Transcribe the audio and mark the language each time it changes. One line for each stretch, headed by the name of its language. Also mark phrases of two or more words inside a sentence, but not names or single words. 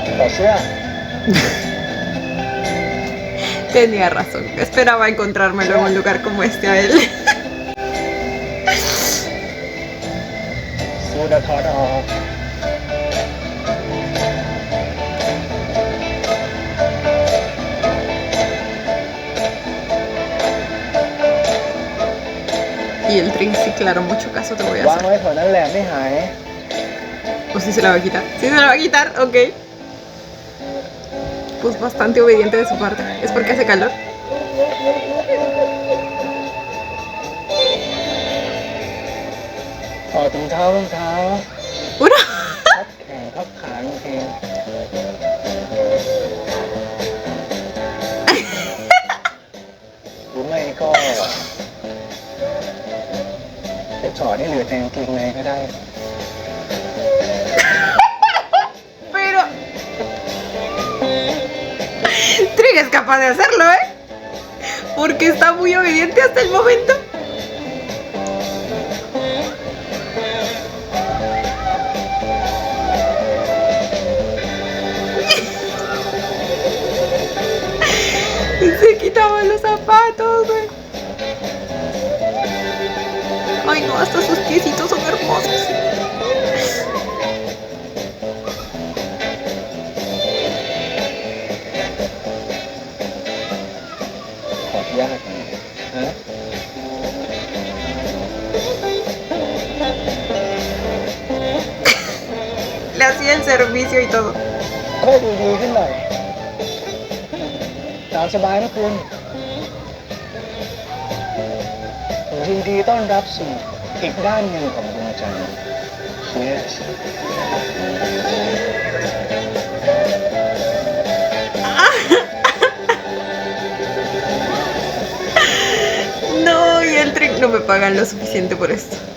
Spanish: sia. Tenía razón. Esperaba encontrármelo en un lugar como este a él.
Thai: Sudahถอดออก
Spanish: Y el Trin, sí, claro, mucho caso te voy a
Thai: วาง
Spanish: hacer.
Thai: ไว้แถวนั้นแหละไม่หาย
Spanish: ¿O si se la va a quitar? Sí, se la va a quitar, ok. Pues bastante obediente de su parte. ¿Es porque hace calor?
Thai: ถอดถุงเท้ารองเท้า
Spanish: ¡Una!
Thai: ทับแขนทับขาบางทีหรือไม่ก็จะถอดให้เหลือแต่กางเกงในก็ได้
Spanish: Pero... Trin es capaz de hacerlo, ¿eh? Porque está muy obediente hasta el momento. Se quitaban los zapatos, güey. Ay, no, hasta sus piecitos son hermosos.
Thai: ถอดยากฮะ
Spanish: Le hacía el servicio y todo.
Thai: ค่อยดูดีขึ้นหน่อยตามสบายนะคุณผมยินดีต้อนรับสู่อีกด้านหนึ่งของดวงจันทร์ Yes
Spanish: No, y el Trin no me pagan lo suficiente por esto.